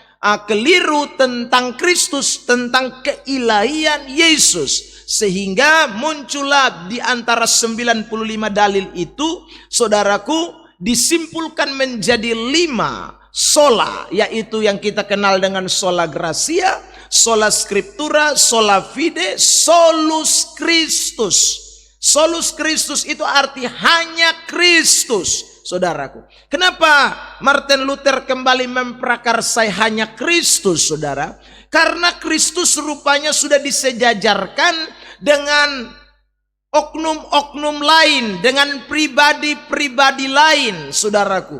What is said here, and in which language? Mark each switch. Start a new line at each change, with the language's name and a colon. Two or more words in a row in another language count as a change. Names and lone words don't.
Indonesian: keliru tentang Kristus, tentang keilahian Yesus, sehingga muncullah di antara 95 dalil itu, saudaraku, disimpulkan menjadi 5 sola, yaitu yang kita kenal dengan
Latin: sola gratia, sola scriptura, sola fide, solus Christus. Solus Kristus
Indonesian: itu arti hanya Kristus, saudaraku. Kenapa Martin Luther kembali memprakarsai hanya Kristus, saudara? Karena Kristus rupanya sudah disejajarkan dengan oknum-oknum lain, dengan pribadi-pribadi lain, saudaraku.